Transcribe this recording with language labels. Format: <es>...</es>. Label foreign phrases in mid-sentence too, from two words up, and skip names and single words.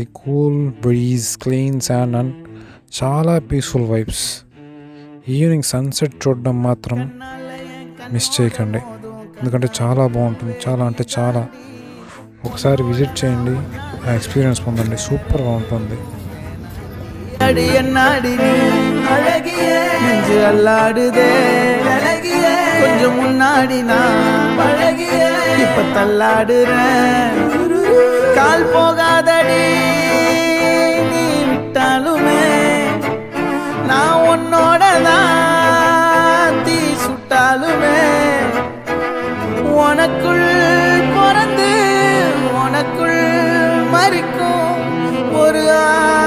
<en>cool breeze, clean sand and చాలా peaceful vibes. evening sunset</en> <te>చూడడం మాత్రం మిస్ చేయకండి, ఎందుకంటే చాలా బాగుంటుంది. చాలా అంటే చాలా. ఒకసారి విజిట్ చేయండి, ఆ ఎక్స్పీరియన్స్ పొందండి. సూపర్గా ఉంటుంది.</te> <ta>கொஞ்சம் முன்னாடி நான் பழகிய இப்ப தள்ளாடுறேன். கால் போகாதடி நீ விட்டாலுமே, நான் உன்னோட தான் தீ சுட்டாலுமே, உனக்குள் பிறந்து உனக்குள் மறிக்கும் ஒரு</ta>